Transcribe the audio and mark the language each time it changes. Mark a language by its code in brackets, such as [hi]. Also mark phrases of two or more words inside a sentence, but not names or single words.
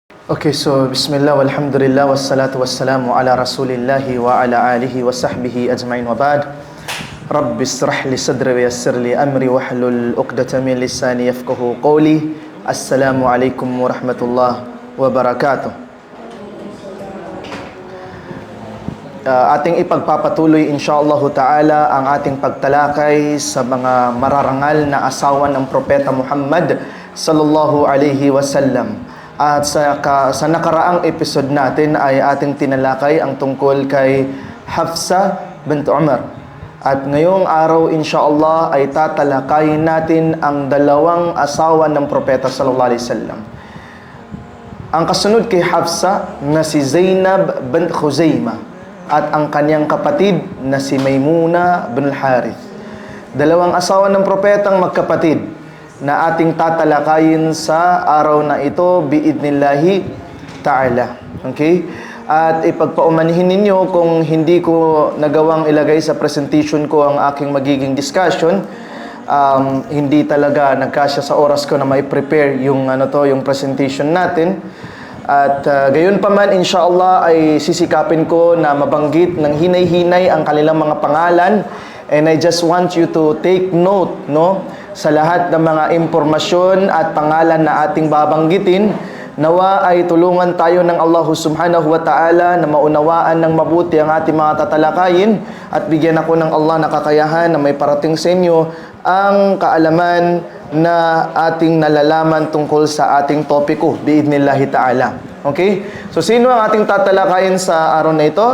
[en] Okay, so [ar] بسم الله والحمد لله والصلاة والسلام على رسول الله وعلى آله وصحبه أجمعين وبعد. رب اشرح لي صدري ويسر لي أمري واحلل عقدة من لساني يفقهوا قولي. السلام عليكم ورحمة الله وبركاته. [tl] Ating ipagpapatuloy [ar] إن شاء الله تعالى [tl] ang ating pagtalakay sa mga mararangal na asawa ng Propeta Muhammad [ar] صلى الله عليه وسلم. [tl] At sa nakaraang episode natin ay ating tinalakay ang tungkol kay Hafsa bint Umar. At ngayong araw insyaallah ay tatalakayin natin ang dalawang asawa ng Propeta [ar] صلى الله عليه وسلم. [tl] Ang kasunod kay Hafsa na si Zainab bint Khuzaimah at ang kanyang kapatid na si Maymuna bin al-Harith. Dalawang asawa ng propetang magkapatid na ating tatalakayin sa araw na ito [ar] بإذن الله تعالى. [tl] Okay? At ipagpaumanihin ninyo kung hindi ko nagawang ilagay sa presentation ko ang aking magiging discussion. Hindi talaga nagkasya sa oras ko na may prepare yung yung presentation natin. At gayon pa man, inshallah, ay sisikapin ko na mabanggit ng hinay-hinay ang kanilang mga pangalan. [en] And I just want you to take note, [tl] sa lahat ng mga impormasyon at pangalan na ating babanggitin. Nawa ay tulungan tayo ng Allah [ar] سبحانه وتعالى [tl] na maunawaan ng mabuti ang ating mga tatalakayin at bigyan ako ng Allah na kakayahan na may parating sa inyo ang kaalaman na ating nalalaman tungkol sa ating topiko [ar] بإذن الله تعالى. [tl] Okay? So sino ang ating tatalakayin sa araw na ito?